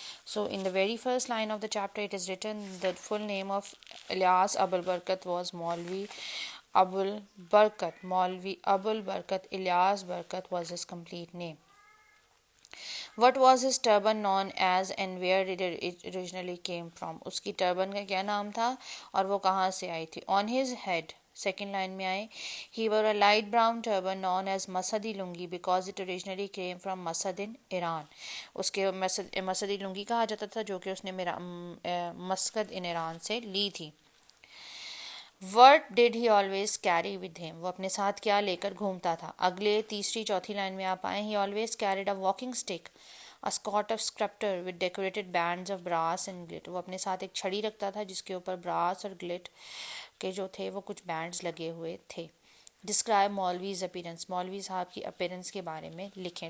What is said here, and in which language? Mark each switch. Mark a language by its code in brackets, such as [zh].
[en] So in the very first line of the chapter it is written the full name of Ilyas Abul Barkat was Maulvi Abul Barkat. Maulvi Abul Barkat Ilyas Barkat was his complete name. What was his turban known as and where did it originally came from? [hi] उसकी turban का क्या नाम था और वो कहाँ से आई थी? [en] On his head, [hi] second line में आए, [en] he wore a light brown turban known as Masadi lungi because it originally came from Masad in Iran. [hi] उसके मसदी लुंगी कहा जाता था जो कि उसने मस्कद इन ईरान से ली थी. [en] What did he always carry with him? [hi] वो अपने साथ क्या लेकर घूमता था? अगले तीसरी चौथी लाइन में आप आए, [en] he always carried a walking stick, a sort of scepter with decorated bands of brass and gilt. [hi] वो अपने साथ एक छड़ी रखता था जिसके ऊपर ब्रास और ग्लिट के जो थे वो कुछ बैंड्स लगे हुए थे. [en] Describe maulvi's appearance. [hi] मौलवी साहब की अपीरेंस के बारे में लिखें.